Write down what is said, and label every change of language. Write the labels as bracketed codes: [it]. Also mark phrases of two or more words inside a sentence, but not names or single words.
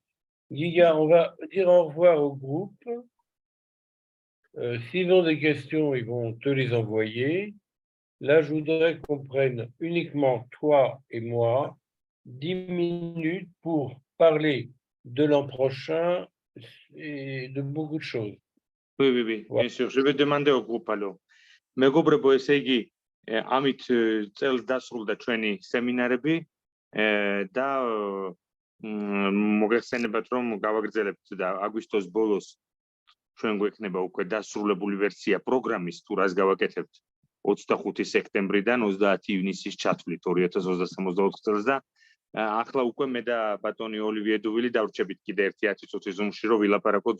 [fr] Giga, on va dire au revoir au groupe. S'ils ont des questions, ils vont te les envoyer. Là, je voudrais qu'on prenne uniquement toi et moi 10 minutes pour parler de l'an prochain et de beaucoup de choses. Oui, oui, oui, bien sûr. Je vais demander au groupe alors. [ka] მეგობრებო, ესე იგი, ამით წელს დასრულდა ჩვენი სემინარები და მოგეხსენებათ, რომ გავაგრძელებთ და აგვისტოს ბოლოს ჩვენ გვექნება უკვე დასრულებული ვერსია პროგრამის, თუ რას გავაკეთებთ 25 სექტემბრიდან 30 ივნისის ჩათვლით 2064 წელს და ახლა უკვე მე და ბატონი ოლივიე დუვილი დავრჩებით კიდე ერთი 10 წუთი ზუმში რომ ვილაპარაკოთ